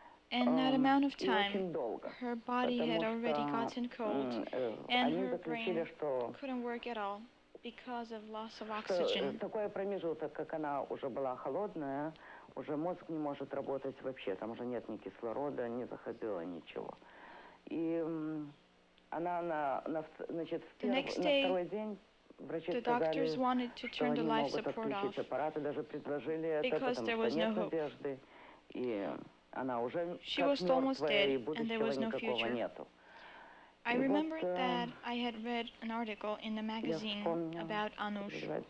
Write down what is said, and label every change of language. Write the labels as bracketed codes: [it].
[en] In that amount of time, her body had already gotten cold, and her brain couldn't work at all because of loss of oxygen. [ru] Такой промежуток, как она уже была холодная, уже мозг не может работать вообще, там уже нет ни кислорода, не заходило ничего. И она, значит, на второй день врачи сказали, что они могут отключить аппарат, и даже предложили это, потому что нет надежды. И она уже как мертвая, и будущего никакого нету. [en] I remembered that I had read an article in the magazine about Anush.